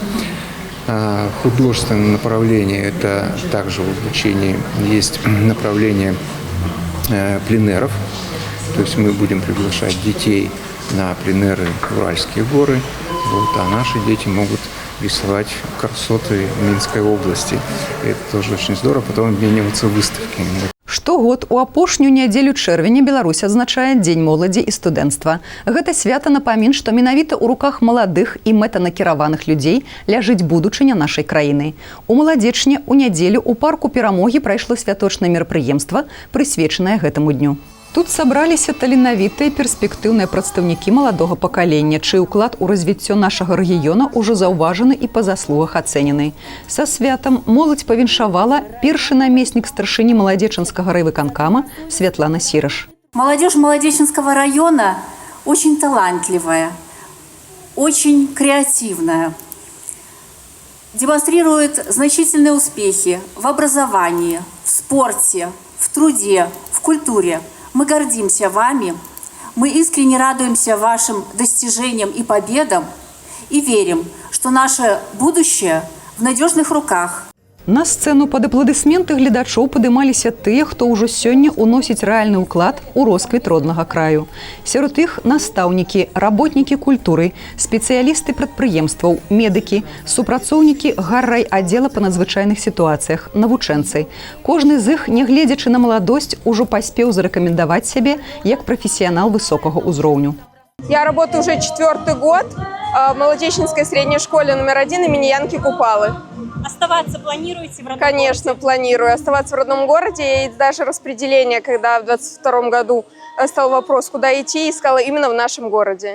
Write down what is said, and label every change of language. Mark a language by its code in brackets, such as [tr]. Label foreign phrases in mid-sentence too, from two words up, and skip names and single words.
[ru] Художественное направление – это также в обучении есть направление пленеров. То есть мы будем приглашать детей на пленеры в Уральские горы, а наши дети могут рисовать красоты Минской области. И это тоже очень здорово, потом обмениваться выставками. [be] Штогод у апошнюю нядзелю чэрвеня Беларусь адзначае Дзень моладзі і студэнцтва. Гэта свята напамін, што менавіта ў руках маладых і мэтанакіраваных людзей ляжыць будучыня нашай краіны. У Маладзечне ў нядзелю ў парку Перамогі прайшло святочнае мерапрыемства, прысвечанае гэтаму дню. Тут сабраліся таленавітыя перспектыўныя прадстаўнікі маладога пакалення, чый уклад у развіццё нашага рэгіёна ўжо заўважаны і па заслугах ацэнены. Са святам моладзь павіншавала першы намеснік старшыні Маладзечанскага райвыканкама Святлана Сіраш. Молодежь Молодеченского района очень талантливая, очень креативная, демонстрирует значительные успехи в образовании, в спорте, в труде, в культуре. Мы гордимся вами, мы искренне радуемся вашим достижениям и победам и верим, что наше будущее в надежных руках. На сцэну пад апладысменты гледачоў падымаліся тыя, хто ўжо сёння ўносіць рэальны ўклад у росквіт роднага краю. Сярод іх настаўнікі, работнікі культуры, спецыялісты прадпрыемстваў, медыкі, супрацоўнікі гаррайаддзела па надзвычайных сітуацыях, навучэнцы. Кожны з іх, нягледзячы на маладосць, ужо паспеў зарэкамендаваць сябе як прафесіянал высокага ўзроўню. [ru] Я работаю уже 4-й год в Молодеченской средней школе номер 1 имени Янки Купалы. Оставаться планируете в родном Конечно, городе? планирую оставаться в родном городе. И даже распределение, когда в 22 году стал вопрос, куда идти, искала именно в нашем городе.